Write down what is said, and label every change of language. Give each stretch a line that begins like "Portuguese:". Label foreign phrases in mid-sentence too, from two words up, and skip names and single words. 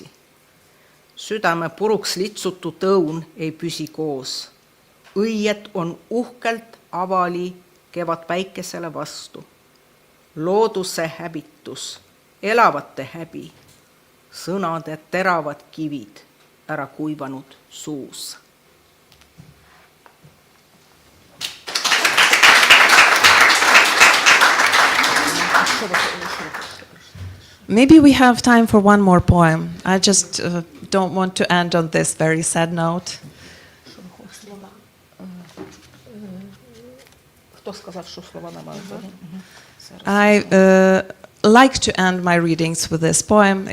Estonian: Südame puruks litsutud õun ei püsi koos. Õied on uhkelt avali kevad päikesele vastu. Looduse häbitus, elavate häbi, sõnade teravad kivid ära kuivanud suus.
English: Maybe we have time for one more poem. I just don't want to end on this very sad note. I like to end my readings with this poem.